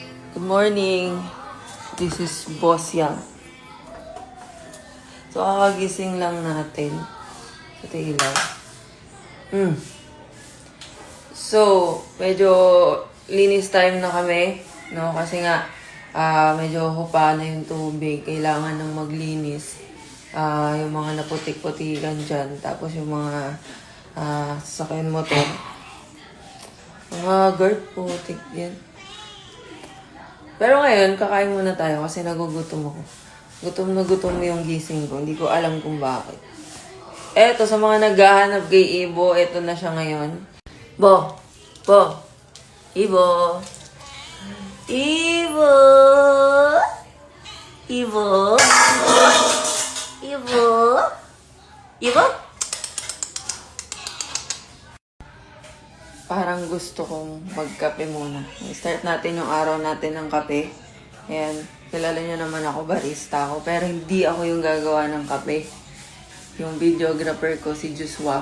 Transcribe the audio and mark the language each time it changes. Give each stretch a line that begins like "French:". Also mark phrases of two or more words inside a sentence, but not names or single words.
English: Good morning. This is Boss Yang.
Filipino: So, kakagising lang natin sa ilaw. So, medyo linis time na kami, no? Kasi nga, medyo hupa na yung tubig. Kailangan ng maglinis. Yung mga naputik-putikan dyan. Tapos yung mga sasakyan motor. Mga guard putik yan. Pero ngayon, kakain muna tayo kasi nagugutom ako. Gutom na gutom yung gising ko. Hindi ko alam kung bakit. Eto, sa mga naghahanap kay Ibo, eto na siya ngayon. Bo! Ibo! Ibo! Ibo! Ibo! Ibo! Parang gusto kong magkape muna. I-start natin yung araw natin ng kape. Ayan, kilala niyo naman ako, barista ako. Pero hindi ako yung gagawa ng kape. Yung videographer ko, si Joshua.